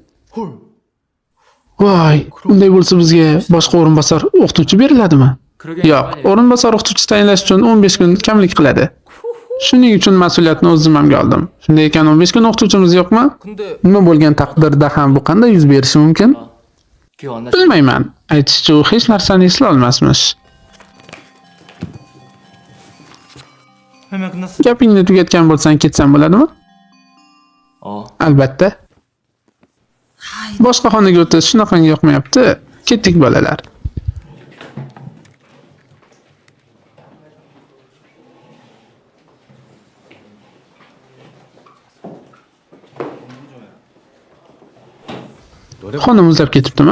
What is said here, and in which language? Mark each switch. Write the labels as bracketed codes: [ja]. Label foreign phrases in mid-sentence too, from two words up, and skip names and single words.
[uz] Voy, unday bo'lsa bizga boshqa o'rinbosar o'qituvchi beriladimi? Yo'q, o'rinbosar o'qituvchi tayinlash uchun 15 kun kamlik qiladi. Shuning uchun mas'uliyatni o'z zimmamga oldim. Shunday ekan 15 kun o'qituvchimiz yo'qmi? [ko] 근데 [uz] Nima bo'lgan taqdirda ham bu qanday yuz berishi mumkin? [ko] 기억 안 나시? [uz] Bilmayman. Aytishicha u hech narsani eslay olmasmish. [ko] 설명 끝났어. [uz] Gapingni tugatgan bo'lsang ketsam bo'ladimi? Albatta. Boshqa xonaga o'tish shunaqangi yoqmayapti. Ketdik bolalar. Xona muzlab ketibdimi?